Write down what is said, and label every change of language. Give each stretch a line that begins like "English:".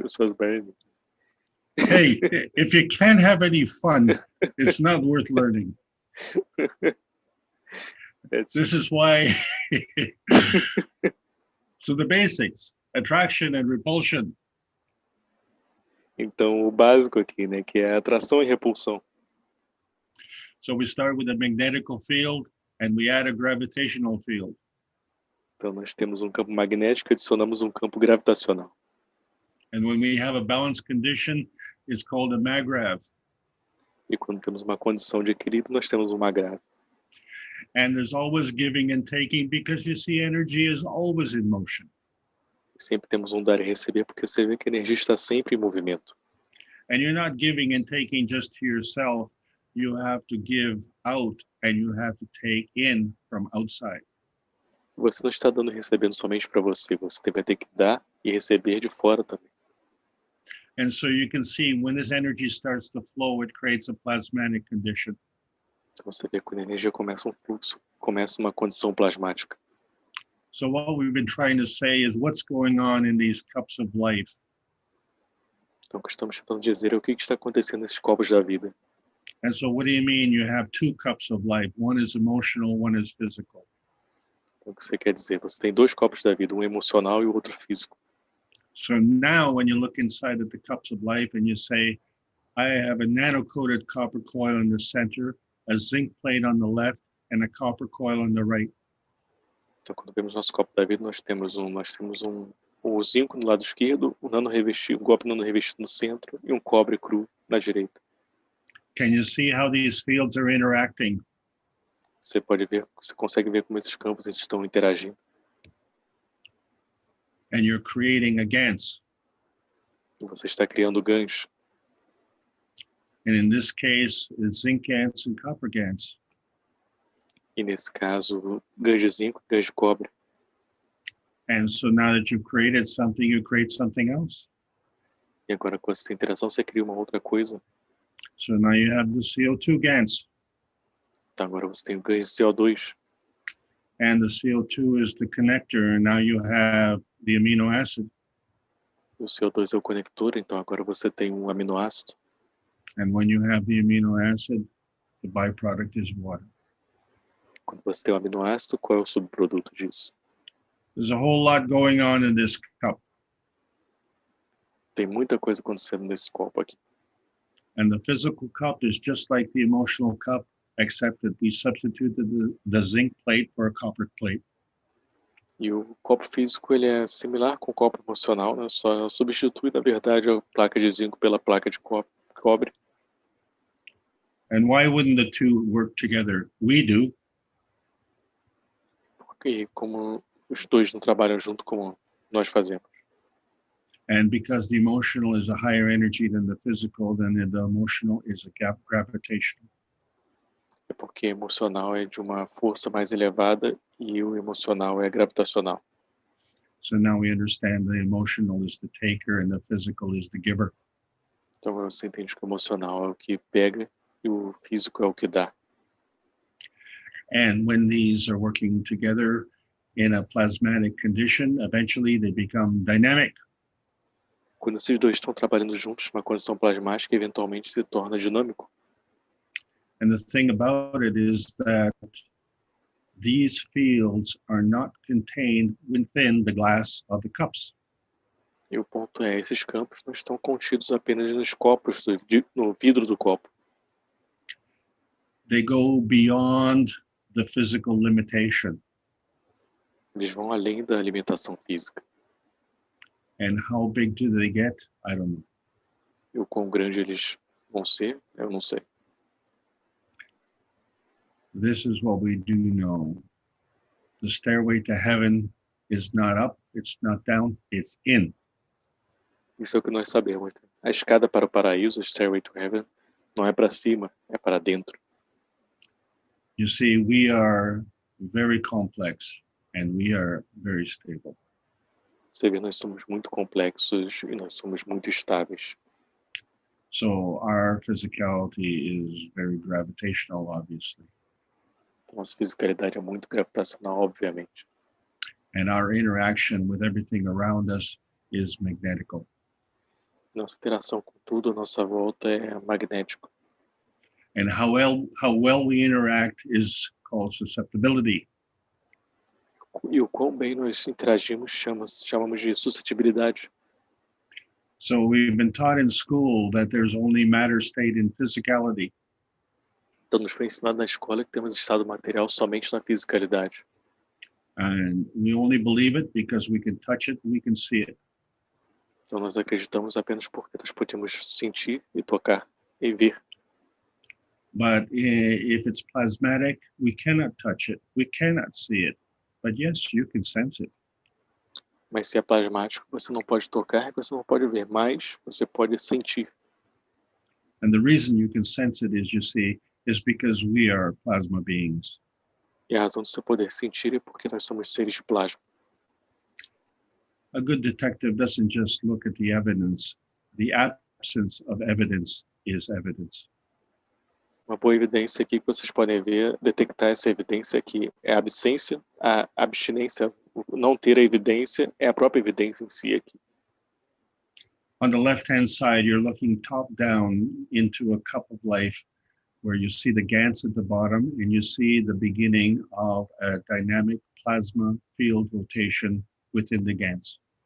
English: It was very... Hey, if you can't have any fun, it's not worth learning. This is why. So the basics, attraction and repulsion.
Portuguese: Então, o básico aqui, né, que é atração e repulsão.
English: So we start with a magnetical field and we add a gravitational field.
Portuguese: Então, nós temos um campo magnético e adicionamos um campo gravitacional.
English: And when we have a balanced condition, it's called a magrav.
Portuguese: E quando temos uma condição de equilíbrio, nós temos um magrav.
English: And there's always giving and taking because you see energy is always in motion.
Portuguese: E sempre temos um dar e receber, porque você vê que a energia está sempre em movimento.
English: And you're not giving and taking just to yourself. You have to give out and you have to take in from outside.
Portuguese: Você não está dando e recebendo somente para você, você vai ter que dar e receber de fora também.
English: And so you can see when this energy starts to flow, it creates a plasmatic condition.
Portuguese: Então você vê que quando a energia começa um fluxo, começa uma condição plasmática.
English: So what we've been trying to say is what's going on in these cups of life.
Portuguese: Então o que estamos tentando dizer é o que está acontecendo nesses copos da vida.
English: And so what do you mean you have two cups of life? One is emotional, one is physical.
Portuguese: Então o que você quer dizer? Você tem dois copos da vida, um emocional e o outro físico.
English: So now when you look inside of the cups of life and you say, I have a nano-coated copper coil in the center, a zinc plate on the left, and a copper coil on the right.
Portuguese: Então quando vemos nosso copo da vida, nós temos o zinco no lado esquerdo, um copo nano revestido no centro e um cobre cru na direita.
English: Can you see how these fields are interacting?
Portuguese: Você consegue ver como esses campos estão interagindo.
English: And you're creating a GANS.
Portuguese: E você está criando ganhos.
English: And in this case, it's zinc GANS and copper GANS.
Portuguese: E nesse caso, ganhos de zinco, ganhos de cobre.
English: And so now that you've created something, you create something else.
Portuguese: E agora com essa interação você cria uma outra coisa.
English: So now you have the CO2 GANS.
Portuguese: Então agora você tem o ganho de CO2.
English: And the CO2 is the connector, and now you have the amino acid.
Portuguese: O CO2 é o conector, então agora você tem um aminoácido.
English: And when you have the amino acid, the byproduct is water.
Portuguese: Quando você tem o aminoácido, qual é o subproduto disso?
English: There's a whole lot going on in this cup.
Portuguese: Tem muita coisa acontecendo nesse copo aqui.
English: And the physical cup is just like the emotional cup, except that we substituted the zinc plate for a copper plate.
Portuguese: E o copo físico ele é similar com o copo emocional, né? Só substitui, na verdade, a placa de zinco pela placa de cobre.
English: And why wouldn't the two work together? We do.
Portuguese: Porque como os dois não trabalham junto como nós fazemos.
English: And because the emotional is a higher energy than the physical, then the emotional is a gravitational.
Portuguese: É porque emocional é de uma força mais elevada e o emocional é gravitacional.
English: So now we understand the emotional is the taker and the physical is the giver.
Portuguese: Então você entende que o emocional é o que pega e o físico é o que dá.
English: And when these are working together in a plasmatic condition, eventually they become dynamic.
Portuguese: Quando esses dois estão trabalhando juntos numa condição plasmática, eventualmente se torna dinâmico.
English: And the thing about it is that these fields are not contained within the glass of the cups.
Portuguese: E o ponto é, esses campos não estão contidos apenas nos copos, no vidro do copo.
English: They go beyond the physical limitation.
Portuguese: Eles vão além da limitação física.
English: And how big do they get? I don't know.
Portuguese: E o quão grande eles vão ser, eu não sei.
English: This is what we do know. The stairway to heaven is not up, it's not down, it's in.
Portuguese: Isso é o que nós sabemos. A escada para o paraíso, Stairway to Heaven, não é para cima, é para dentro.
English: You see, we are very complex and we are very stable.
Portuguese: Você vê, nós somos muito complexos e nós somos muito estáveis.
English: So our physicality is very gravitational, obviously.
Portuguese: Nossa fisicalidade é muito gravitacional, obviamente.
English: And our interaction with everything around us is magnetical.
Portuguese: Nossa interação com tudo à nossa volta é magnético.
English: And how well we interact is called susceptibility.
Portuguese: E o quão bem nós interagimos chamamos de suscetibilidade.
English: So we've been taught in school that there's only matter, state, and physicality.
Portuguese: Então nos foi ensinado na escola que temos estado material somente na fisicalidade.
English: And we only believe it because we can touch it and we can see it.
Portuguese: Então nós acreditamos apenas porque nós podemos sentir e tocar e ver.
English: But if it's plasmatic, we cannot touch it, we cannot see it. But yes, you can sense it.
Portuguese: Mas se é plasmático, você não pode tocar e você não pode ver, mas você pode sentir.
English: And the reason you can sense it is, you see, is because we are plasma beings.
Portuguese: E a razão do seu poder sentir é porque nós somos seres de plasma.
English: A good detective doesn't just look at the evidence. The absence of evidence is evidence.
Portuguese: Uma boa evidência aqui que vocês podem ver, detectar essa evidência aqui é a abstinência, o não ter a evidência é a própria evidência em si aqui.
English: On the left-hand side, you're looking top down into a cup of life where you see the GANs at the bottom and you see the beginning of a dynamic plasma field rotation within the GANs.